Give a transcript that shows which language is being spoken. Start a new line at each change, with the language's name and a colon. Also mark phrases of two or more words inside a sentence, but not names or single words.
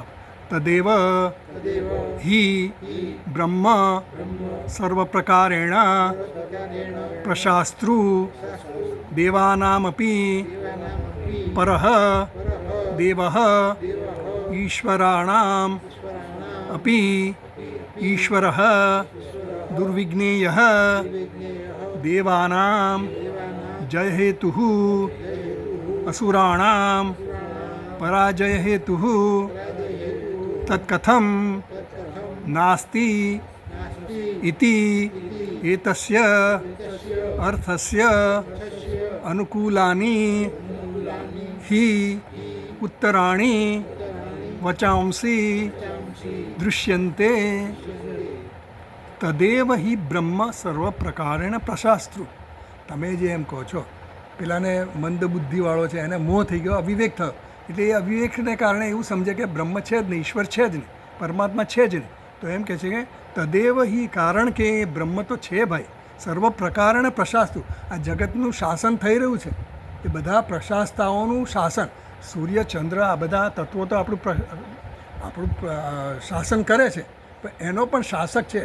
Sanskrit: तदेव हि ब्रह्म सर्व प्रकारेण प्रशास्तृ देवानामपी परः देवः ईश्वराणाम अपी ईश्वरः दुर्विज्ञेयः देवानाम जयहेतुः असुराणां पराजयहेतुः तत्कथं नास्ति इति एतस्य अर्थस्य अनुकूलानि हि उत्तराणि वचांसि दृश्यन्ते तदेव हि ब्रह्म सर्वप्रकारेण प्रशास्त्रु.
Gujarati: તમે જે એમ કહો છો પેલાને મંદ બુદ્ધિવાળો છે, એને મોહ થઈ ગયો, અવિવેક થયો, એટલે એ અવિવેકને કારણે એવું સમજે કે બ્રહ્મ છે જ નહીં, ઈશ્વર છે જ નહીં, પરમાત્મા છે જ નહીં. તો એમ કહે છે કે
Sanskrit: तदेव हि,
Gujarati: કારણ કે એ બ્રહ્મ તો છે ભાઈ,
Sanskrit: सर्व प्रकारणे प्रशास्तु,
Gujarati: આ જગતનું શાસન થઈ રહ્યું છે, એ બધા પ્રશાસ્તાઓનું શાસન, સૂર્ય ચંદ્ર આ બધા તત્વો તો આપણું શાસન કરે છે, પણ એનો પણ શાસક છે.